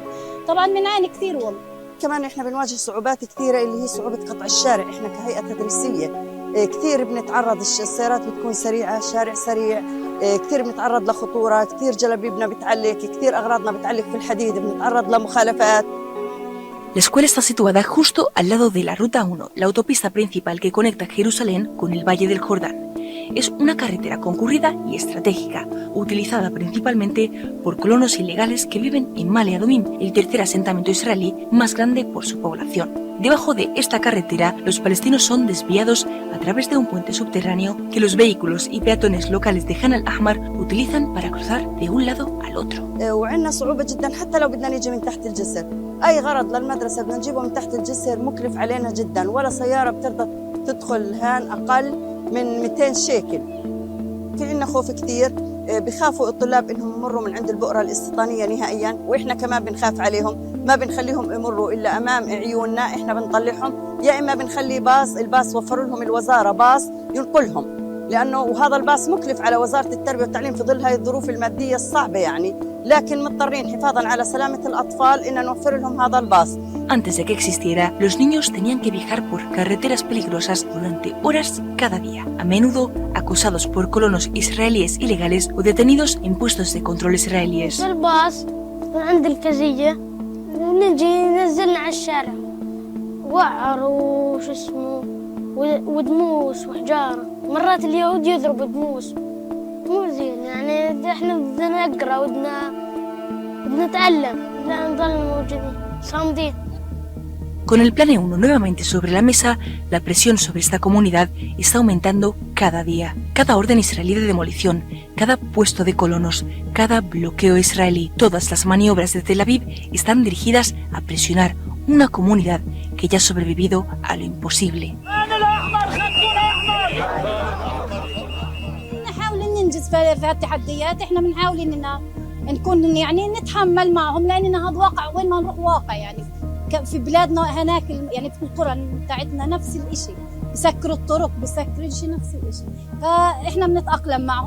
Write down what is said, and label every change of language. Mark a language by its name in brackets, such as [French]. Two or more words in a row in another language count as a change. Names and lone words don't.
[Arabic] طبعا بنعاني كثير والله. كمان احنا بنواجه صعوبات كثيرة اللي هي صعوبة قطع الشارع. احنا كهيئة تدريسية كثير بنتعرض، السيارات بتكون سريعة، شارع سريع، كثير بنتعرض لخطورة، كثير جلابيبنا بتعلق، كثير أغراضنا بتعلق في الحديد، بنتعرض لمخالفات. [Spanish] La escuela está situada justo al lado de la Ruta 1, la autopista principal que conecta Jerusalén con el Valle del Jordán. Es una carretera concurrida y estratégica, utilizada principalmente por colonos ilegales que viven en Male Adumim, el tercer asentamiento israelí más grande por su población. Debajo de esta carretera, los palestinos son desviados a través de un puente subterráneo que los vehículos y peatones locales de Han al-Ahmar utilizan para cruzar de un lado al otro. [Arabic] وعندنا صعوبة جدا حتى لو بدنا نيجي من تحت الجسر، أي غرض للمدرسة بدنا نجيبه من تحت الجسر مكلف علينا جدا، ولا سيارة بترضى تدخل هان أقل من 200 شيكل. في عندنا خوف كثير، بخافوا الطلاب انهم يمروا من عند البؤرة الاستيطانية نهائيا، واحنا كمان بنخاف عليهم، ما بنخليهم يمروا الا امام عيوننا، احنا بنطلعهم، يا اما بنخلي الباص وفروا لهم الوزارة باص ينقلهم، لانه وهذا الباص مكلف على وزارة التربية والتعليم في ظل هذه الظروف المادية الصعبة يعني، لكن مضطرين حفاظا على سلامة الأطفال إن نوفر لهم هذا الباص. [Spanish] Antes de que existiera, los niños tenían que viajar por carreteras peligrosas durante horas cada día, a menudo acosados por colonos israelíes ilegales o detenidos en puestos de control israelíes. [Arabic] الباص من عند الكزية نجي ننزلنا على الشارع، وعر وش اسمه ودموس وحجارة، مرات اليهود يضربوا دموس، مو زين يعني. احنا بدنا نقرا ودنا نتعلم، بدنا نضل موجودين صامدين. [Spanish] Con el Plan E1 nuevamente sobre la mesa, la presión sobre esta comunidad está aumentando cada día. Cada orden israelí de demolición, cada puesto de colonos, cada bloqueo israelí, todas las maniobras de Tel Aviv están dirigidas a presionar una comunidad que ya ha sobrevivido a lo imposible. [Arabic] نحاول ننجز في التحديات، احنا بنحاول اننا نكون يعني نتحمل معهم، لاننا هذا واقع وين ما نروح واقع يعني. في بلادنا هناك يعني في القرى بتاعتنا نفس الشيء، بسكروا الطرق، بسكروا شيء نفس الشيء، فاحنا بنتاقلم معهم.